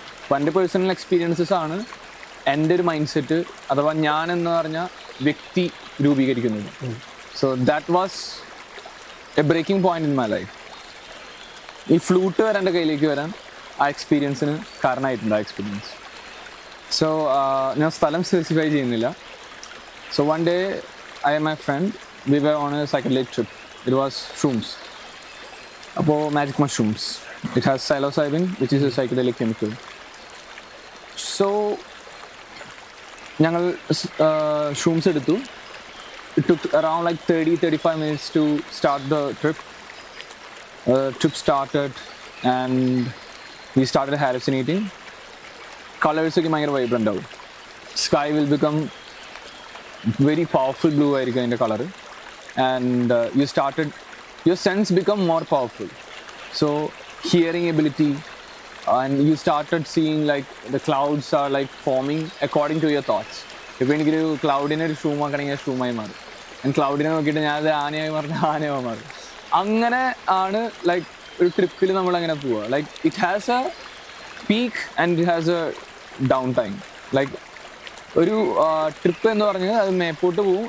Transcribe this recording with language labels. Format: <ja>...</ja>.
<ml>അപ്പോൾ എൻ്റെ personal experiences ആണ് എൻ്റെ ഒരു മൈൻഡ് സെറ്റ് അഥവാ ഞാൻ എന്ന് പറഞ്ഞ വ്യക്തി രൂപീകരിക്കുന്നത്.</ml> <en>So that was a breaking point in my life.</en> <ml>ഈ ഫ്ലൂട്ട് വരെ എൻ്റെ കയ്യിലേക്ക് വരാൻ ആ എക്സ്പീരിയൻസിന് കാരണമായിട്ടുണ്ട് ആ എക്സ്പീരിയൻസ്. സോ ഞാൻ സ്ഥലം സ്പെസിഫൈ ചെയ്യുന്നില്ല.</ml> <en>So one day I and my friend, we were on a psychedelic trip. It was shrooms. Apo magic mushrooms. It has psilocybin, which is a psychedelic chemical.</en> <ml>So, ഞങ്ങൾ shrooms എടുത്തു.</ml> <en>It took around like 30-35 minutes to start the trip. Trip started and we started hallucinating.</en> <ml>Colors ഒക്കെ ഭയങ്കര vibrant ആവും.</ml> <en>Sky will become very powerful blue</en> <ml>ആയിരിക്കും അതിൻ്റെ colour.</ml> <en>And your sense become more powerful. So hearing ability, and you started seeing like the clouds are like forming according to your thoughts.</en> <ml>ഇപ്പോൾ എനിക്കൊരു ക്ലൗഡിനെ ഒരു ഷൂം ആക്കണമെങ്കിൽ ഷൂമായി മാറും. And ക്ലൗഡിനെ നോക്കിയിട്ട് ഞാനത് ആനയായി ആനയായി മാറും. അങ്ങനെ ആണ് ലൈക്ക് ഒരു ട്രിപ്പിൽ നമ്മൾ അങ്ങനെ പോവുക.</ml> <en>Like it has a peak and it has a down time.</en> <ml>Like ഒരു ട്രിപ്പ് എന്ന് പറഞ്ഞാൽ അത് മേപ്പോട്ട് പോവും.</ml>